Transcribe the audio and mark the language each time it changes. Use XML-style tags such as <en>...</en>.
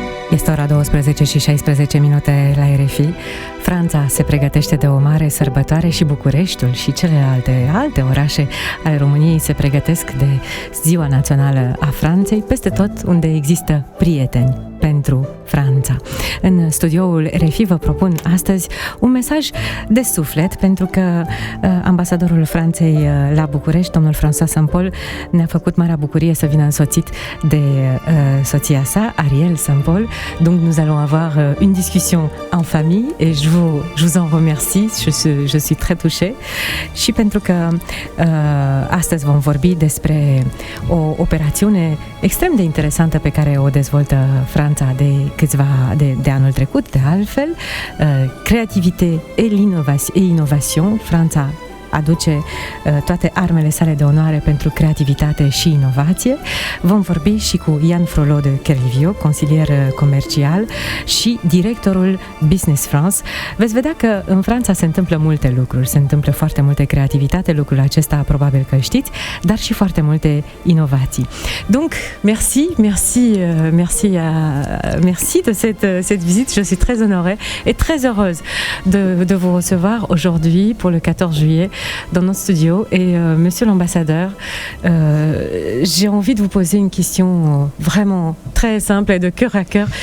<ro>Este ora 12 și 16 minute la RFI. Franța se pregătește de o mare sărbătoare și Bucureștiul și alte orașe ale României se pregătesc de Ziua Națională a Franței, peste tot unde există prieteni pentru Franța. În studioul RFI vă propun astăzi un mesaj de suflet, pentru că ambasadorul Franței la București, domnul François Saint-Paul, ne-a făcut marea bucurie să vină însoțit de soția sa, Ariel Saint-Paul.</ro> <fr>Donc nous allons avoir une discussion en famille et je vous en remercie, je suis très touchée.</fr> <ro>Și pentru că astăzi vom vorbi despre o operațiune extrem de interesantă pe care o dezvoltă Franța de anul trecut, de altfel, creativitate</ro> <fr>et innovation.</fr> <ro>Franța aduce toate armele sale de onoare pentru creativitate și inovație. Vom vorbi și cu Ian Frollo de Kerlivio, consilier comercial și directorul Business France. Veți vedea că în Franța se întâmplă multe lucruri, se întâmplă foarte multe creativitate, lucrul acesta probabil că știți, dar și foarte multe inovații.</ro> <fr>Donc, merci de cette visite. Je suis très honorée et très heureuse de vous recevoir aujourd'hui pour le 14 juillet dans notre studio. Et monsieur l'ambassadeur, j'ai envie de vous poser une question vraiment très simple et de cœur à cœur.</fr>